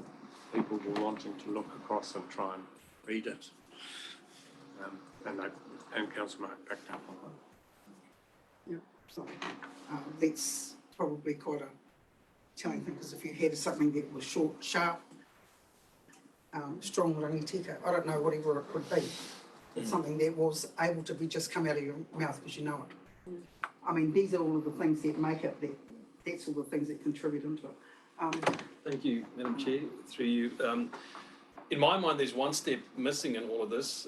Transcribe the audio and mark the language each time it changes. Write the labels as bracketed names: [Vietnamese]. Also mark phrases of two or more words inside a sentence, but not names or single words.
[English] People were wanting to look across and try and read it. And Councillor Mark picked up on it. Yeah, so that's probably quite a telling thing, because if you had something that was short, sharp, strong [Māori] rangi tika, [English] I don't know whatever it would be, but something that was able to be just come out of your mouth because you know it. I mean, these are all of the things that make it, that's all the things that contribute into it. Thank you, Madam Chair, through you. In my mind, there's one step missing in all of this.